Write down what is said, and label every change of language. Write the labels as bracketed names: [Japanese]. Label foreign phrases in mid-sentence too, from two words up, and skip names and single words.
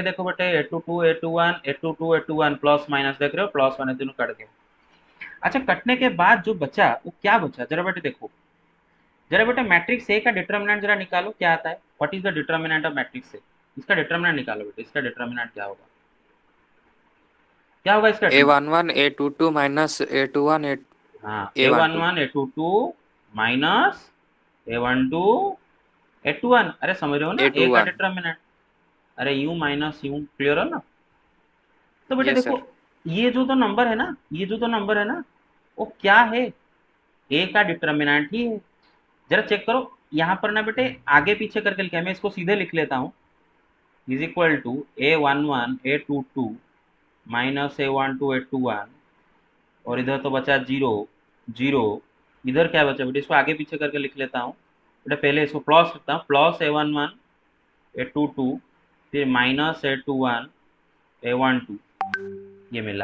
[Hindi] देखो बेटे A22 A21 A22 A21 [English] plus minus [Hindi] देख रहे हो, [English] plus minus [Hindi] दोनों कट गए। अच्छा कटने के बाद जो बचा वो क्या बचा, जरा बेटे देखो, जरा बेटा मैट्रिक्स ए का डिटर्मिनेंट जरा निकालो, क्या आता है, [English] What is the determinant of matrix A, [Hindi] इसका डिटर्मिनेंट निकालो बेटे, इसका डिटर्मिनेंट क्या होगा, क्या होगा इसका A11 A22 माइनस A21 हाँ A12। A11 A22 माइनस A12 A21। अरे समझ रहे हो ना, ए का A21। डिटर्मिनेंट, अरे यू माइनस यू, क्लियर है ना? तो बेटे यस देखो, सर। ये जो तो नंबर है ना, ये जो तो नंबर है ना, वो क्या है, ए का डिटर्मिनेंट ही है। जरा चेक करो यहाँ पर ना बेटे, आगे पीछे करके लिखा है, मैं इसको सीधे लिख लेता हूँ, [English] is equal to [Hindi] A11 A22 माइनस A12 A21, और इधर तो बचा जीरो जीरो, इधर क्या बचा बेटे, इसको आगे पीछे करके लिख लेता हूँ बेटा, पहले इसको प्लस करता हूँ, प्लस A11 A22 फिर माइनस A21 A12, ये मिला।